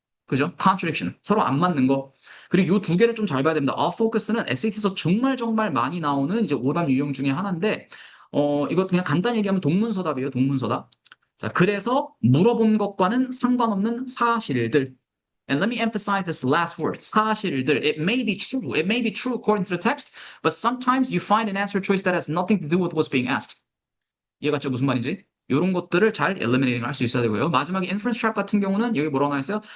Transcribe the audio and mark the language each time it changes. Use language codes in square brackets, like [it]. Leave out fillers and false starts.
[ko] 그죠? contradiction. 서로 안 맞는 거. 그리고 요 두 개를 좀 잘 봐야 됩니다. off focus는 SAT에서 정말 많이 나오는 이제 오답 유형 중에 하나인데 이거 그냥 간단히 얘기하면 동문서답이에요. 동문서답. 자, 그래서 물어본 것과는 상관없는 사실들. [en] And let me emphasize this last word. [ko] 사실들. [en] It may be true. It may be true according to the text, but sometimes you find an answer choice that has nothing to do with what's being asked. [ko] 이해갔죠? 무슨 말인지? 이런 것들을 잘 eliminating 할 수 있어야 되고요. 마지막에 inference trap 같은 경우는 여기 뭐라고 나왔어요?